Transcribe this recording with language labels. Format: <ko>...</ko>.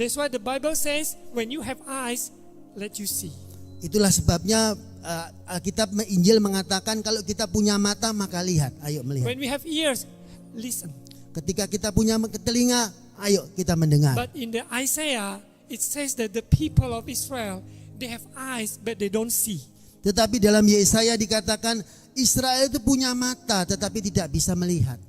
<en>That's why the Bible says, when you have eyes, let you see.</en> <id>Itulah sebabnya Alkitab Injil mengatakan kalau kita punya mata maka lihat, ayo melihat.</id> <en>When we have ears, listen.</en> <id>Ketika kita punya telinga, ayo kita mendengar.</id> <en>But in the Isaiah, it says that the people of Israel, they have eyes but they don't see.</en> <id>Tetapi dalam Yesaya dikatakan Israel itu punya mata tetapi tidak bisa melihat.</id>